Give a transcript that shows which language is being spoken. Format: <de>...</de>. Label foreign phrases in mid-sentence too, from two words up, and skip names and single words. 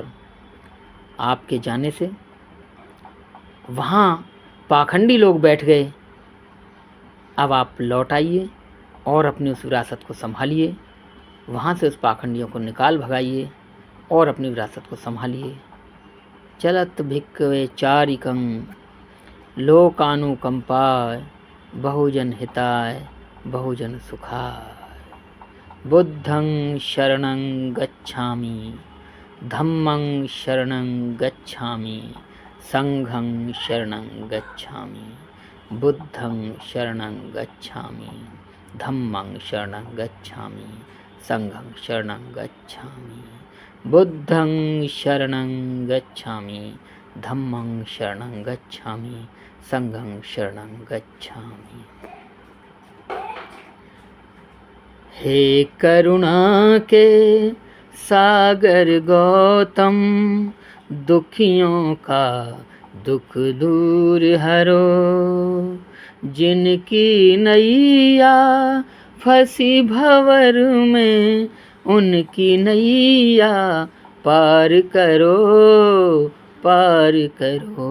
<hi>आपके जाने से वहाँ पाखंडी लोग बैठ गए। अब आप लौट आइए और अपनी उस विरासत को संभालिए, वहाँ से उस पाखंडियों को निकाल भगाइए और अपनी विरासत को संभालिए।</hi> <pi>चलत भिक्खवे चारिकं लोकानुकंपाय बहुजन हिताय बहुजन सुखाय। बुद्धं शरणं गच्छामि, धम्मं शरणं गच्छामि, संघं शरणं गच्छामि। बुद्धं शरणं गच्छामि, धम्मं शरणं गच्छामि, संघं शरणं गच्छामि। बुद्धं शरणं गच्छामि, धम्मं शरणं गच्छामि, संघं शरणं गच्छामि।</pi> <hi>हे करुणा के सागर गौतम, दुखियों का दुख दूर हरो। जिनकी नैया फंसी भंवर में, उनकी नैया पार करो, पार करो।</hi>